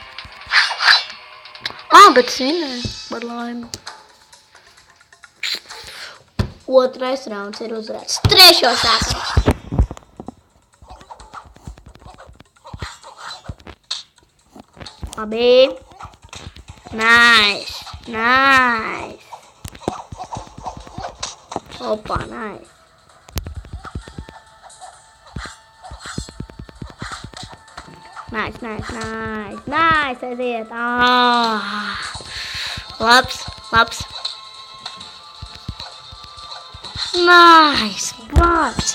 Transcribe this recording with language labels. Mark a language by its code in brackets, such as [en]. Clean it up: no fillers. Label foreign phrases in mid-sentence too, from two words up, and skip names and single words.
[lv] Bet es vinēju par laimi. Otrais rauns ir uzvarēts. Trešo sākam. Labi. [en] Nice. Opa, nice. Nice, [lv] aiziet. Labs. Nice, vārds.